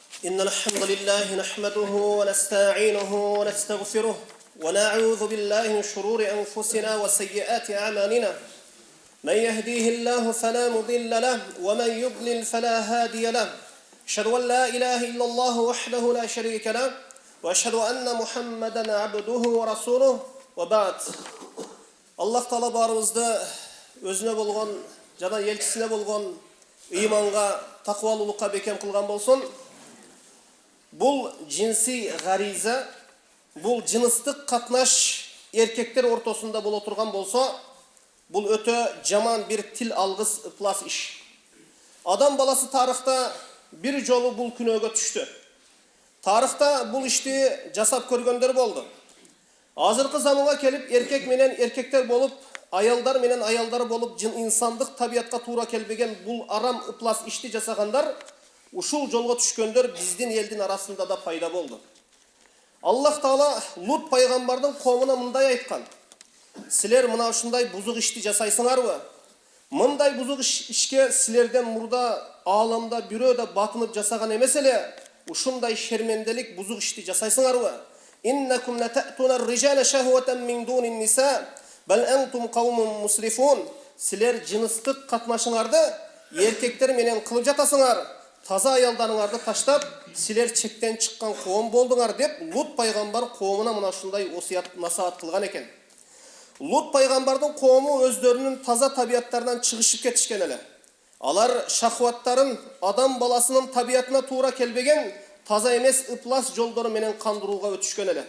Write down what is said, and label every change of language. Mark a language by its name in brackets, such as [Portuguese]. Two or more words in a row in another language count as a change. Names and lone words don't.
[Arabic] إن الحمد لله نحمده ونستعينه ونستغفره ونعوذ بالله من شرور أنفسنا وسيئات أعمالنا من يهديه الله فلا مضل له ومن يضلل فلا هادي له أشهد أن لا إله إلا الله وحده لا شريك له وأشهد أن محمدا عبده ورسوله وبعد [Kyrgyz] Аллах Таала барыбызда өзүнө болгон жана элчисине болгон иманга, такыбалыкка бекем кылган болсун. Бул жинси гариза, бул жыныстык катнаш эркектер ортосунда бол отурган болсо, бул өтө жаман бир тил алгыс ыплас иш. Адам баласы тарыхта бир жолу бул күнөгө түштү. Тарыхта бул ишти жасап көргөндөр болду. Азыркы заманга келип эркек менен эркектер болуп, аялдар менен аялдар болуп, инсандык табиятка туура келбеген бул арам ыплас ишти жасагандар, ушул жолго түшкөндөр биздин элдин арасында да пайда болду. Аллах Таала Лут пайгамбардын коомуна мындай айткан: "Силер мына ушундай бузук ишти жасайсыңарбы? Мындай бузук ишке силерден мурда ааламда бирөө да батынып жасаган эмес эле, ушундай шерменделик бузук ишти жасайсыңарбы? [Arabic] إنكم لتأتون الرجال شهوة من دون النساء بل أنتم قوم مسرفون." [Kyrgyz] Силер жыныстык катнашыңарды эркектер менен кылып жатасыңар. Таза аялдарыңарды таштап, силер чектен чыккан коом болдуңар деп Лут пайгамбар коомуна мына ушундай осуят насаат кылган экен. Лут пайгамбардын коому өздөрүнүн таза табияттарынан чыгышып кетишкен эле. Алар шахваттарын адам баласынын табиятына туура келбеген таза эмес ыплас жолдору менен кандырууга өтүшкөн эле.